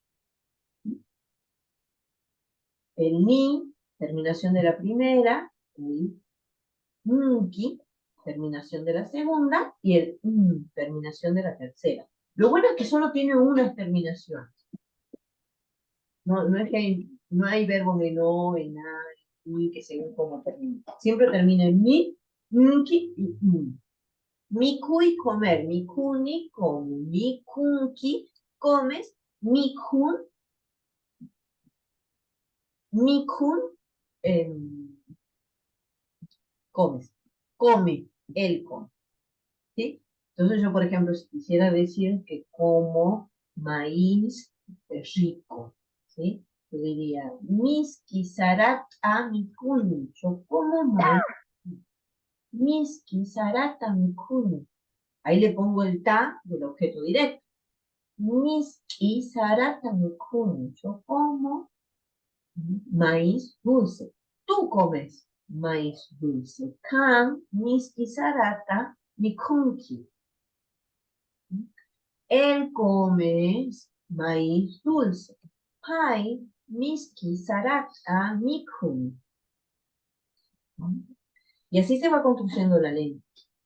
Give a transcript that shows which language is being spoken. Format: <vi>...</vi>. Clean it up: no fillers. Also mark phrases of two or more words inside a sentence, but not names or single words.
<es>El ni, terminación de la primera, el nki, terminación de la segunda, y el terminación de la tercera. Lo bueno es que solo tiene una terminación. No es que no hay verbos en o, en a, en i, que según cómo termina. Siempre termina en mi, nki y Mikui, comer. Mikuni, come. Mikunki, comes.</es> <qu>Mikun, mikun,</qu> <es>comes. Come, él come. ¿Sí? Entonces yo, por ejemplo, si quisiera decir que como maíz rico, ¿sí? Yo diría,</es> <qu>miski sarata mikuni.</qu> <es>Yo como maíz.</es> <qu>Miski sarata mikuni.</qu> <es>Ahí le pongo el ta del objeto directo.</es> <qu>Miski sarata mikuni.</qu> <es>Yo como maíz dulce. Tú comes. maíz dulce.</es> <qu>Kan miski sarata mikunki.</qu> <es>Él come maíz dulce.</es> <qu>Pai miski sarata mikun.</qu> <es>Y así se va construyendo la lengua.</es>